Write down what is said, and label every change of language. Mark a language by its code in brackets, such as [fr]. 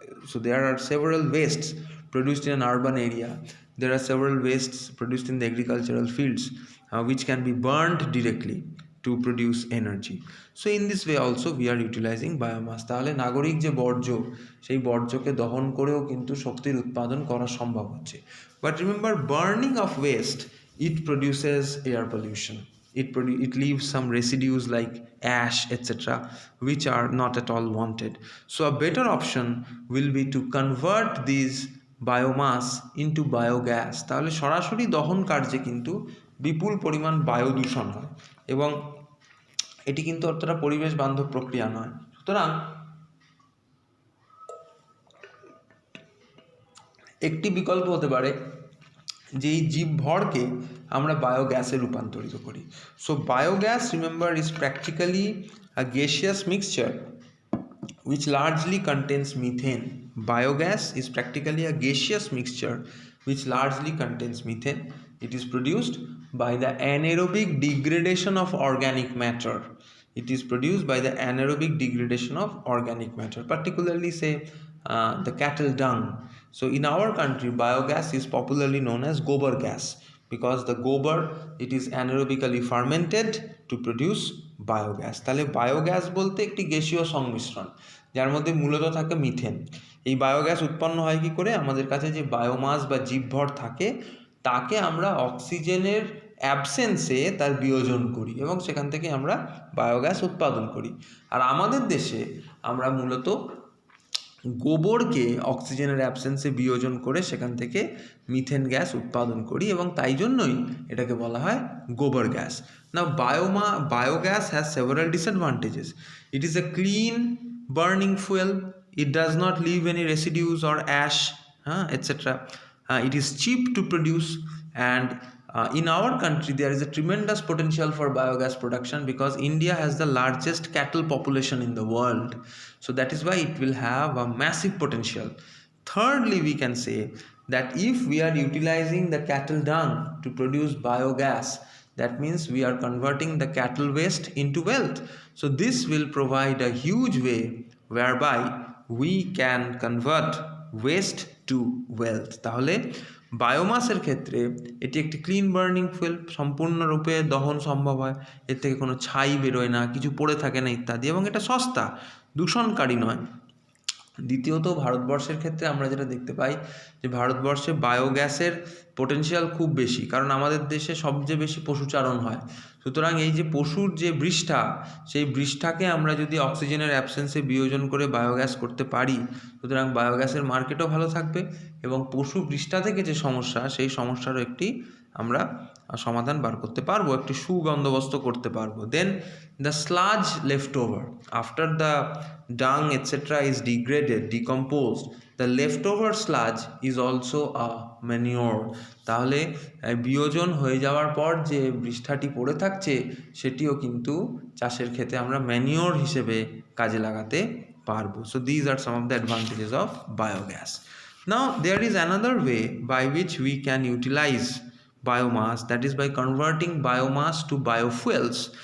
[en] So there are several wastes produced in an urban area. There are several wastes produced in the agricultural fields which can be burned directly to produce energy. So in this way also we are utilizing biomass. [bn] তাহলে নাগরিক যে বর্জ্য, সেই বর্জ্যকে দহন করেও কিন্তু শক্তির উৎপাদন করা সম্ভব হচ্ছে. [en] But remember, burning of waste, it produces air pollution. it leaves some residues like ash, etc., which are not at all wanted. So a better option will be to convert these biomass into biogas. [bn] তাহলে সরাসরি দহন কার্যে কিন্তু বিপুল পরিমাণ বায়ু দূষণ হয় এবং এটি কিন্তু অতটা পরিবেশ বান্ধব প্রক্রিয়া নয়। সুতরাং একটি বিকল্প হতে পারে যে এই জীবভরকে আমরা বায়োগ্যাসে রূপান্তরিত করি। [en] So biogas, remember, is practically a gaseous mixture which largely contains methane. Biogas is practically a gaseous mixture which largely contains methane. It is produced by the anaerobic degradation of organic matter. It is produced by the anaerobic degradation of organic matter, particularly say the cattle dung. So in our country, biogas is popularly known as gobar gas because the gobar, it is anaerobically fermented to produce biogas. [bn] তাহলে biogas বলতে একটি গ্যাসীয় সংমিশ্রণ যার মধ্যে মূলত থাকে methane. এই বায়োগ্যাস উৎপন্ন হয় কি করে? আমাদের কাছে যে বায়োমাস বা জীবভর থাকে তাকে আমরা অক্সিজেনের অ্যাবসেন্সে তার বিয়োজন করি এবং সেখান থেকে আমরা বায়োগ্যাস উৎপাদন করি। আর আমাদের দেশে আমরা মূলত গোবরকে অক্সিজেনের অ্যাবসেন্সে বিয়োজন করে সেখান থেকে মিথেন গ্যাস উৎপাদন করি এবং তাই জন্যই এটাকে বলা হয় গোবর gas. [en] Now biogas has several disadvantages. It is a clean burning fuel, it does not leave any residues or ash, etc. It is cheap to produce, and in our country there is a tremendous potential for biogas production because India has the largest cattle population in the world. So that is why it will have a massive potential. Thirdly, we can say that if we are utilizing the cattle dung to produce biogas, that means we are converting the cattle waste into wealth. So this will provide a huge way whereby we can convert waste to wealth. [bn] তাহলে বায়োমাসের ক্ষেত্রে এটি একটি clean burning fuel, সম্পূর্ণরূপে দহন সম্ভব হয়, এর থেকে কোনো ছাই বেরোয় না, কিছু পড়ে থাকে না ইত্যাদি, এবং এটা সস্তা, দূষণকারী নয়। দ্বিতীয়ত, ভারতবর্ষের ক্ষেত্রে আমরা যেটা দেখতে পাই যে ভারতবর্ষে বায়োগ্যাসের পোটেনশিয়াল খুব বেশি, কারণ আমাদের দেশে সবচেয়ে বেশি পশুচারণ হয়। সুতরাং এই যে পশুর যে বৃষ্ঠা, সেই বৃষ্ঠাকে আমরা যদি অক্সিজেনের অ্যাবসেন্সে বিয়োজন করে বায়োগ্যাস করতে পারি, সুতরাং বায়োগ্যাসের মার্কেটও ভালো থাকবে এবং পশু বৃষ্ঠা থেকে যে সমস্যা, সেই সমস্যারও একটি আমরা সমাধান বার করতে পারবো, একটি সুবন্দোবস্ত করতে পারবো। [en] Then the sludge left over after the dung etcetera is degraded, decomposed, the left over sludge is also a manure. [bn] তাহলে বিয়োজন হয়ে যাওয়ার পর যে বৃষ্ঠাটি পড়ে থাকছে সেটিও কিন্তু চাষের ক্ষেতে আমরা ম্যানিওর হিসেবে কাজে লাগাতে পারবো। [en] So these are some of the advantages of biogas. Now there is another way by which we can utilize biomass, that is by converting biomass to biofuels.